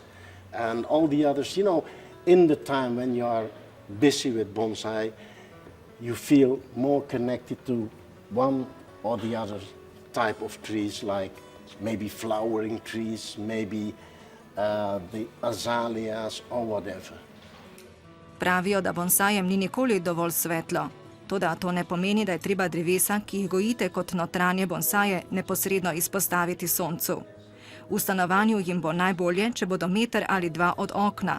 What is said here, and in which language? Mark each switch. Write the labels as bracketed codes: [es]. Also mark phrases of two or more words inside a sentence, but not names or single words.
[en] And all the others, in the time when you are busy with bonsai, you feel more connected to one or the other type of trees, like maybe flowering trees, maybe the azaleas or whatever. [sl] Pravijo, da bonsajem ni nikoli dovolj svetlo. Toda to ne pomeni, da je treba drevesa, ki jih gojite kot notranje bonsaje, neposredno izpostaviti soncu. V stanovanju jim bo najbolje, če bodo meter ali dva od okna.